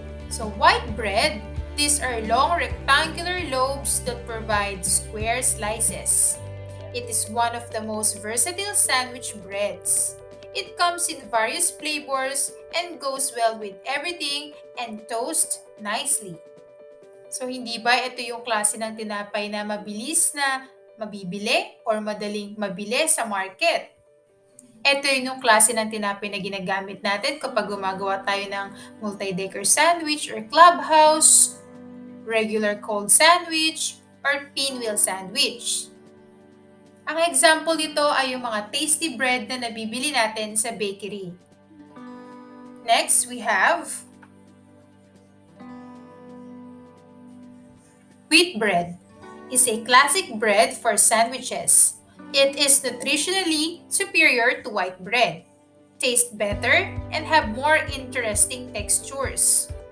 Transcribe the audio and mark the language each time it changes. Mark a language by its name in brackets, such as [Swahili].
[English] So white bread, these are long rectangular loaves that provide square slices. It is one of the most versatile sandwich breads. It comes in various flavors and goes well with everything and toast nicely. [Filipino] So hindi ba ito yung klase ng tinapay na mabilis na mabibili or madaling mabili sa market? Ito yung klase ng tinapay na ginagamit natin kapag gumagawa tayo ng multi-decker sandwich or clubhouse, regular cold sandwich, or pinwheel sandwich. Ang example nito ay yung mga tasty bread na nabibili natin sa bakery. [English] Next, we have wheat bread. Is a classic bread for sandwiches. It is nutritionally superior to white bread, tastes better, and have more interesting textures.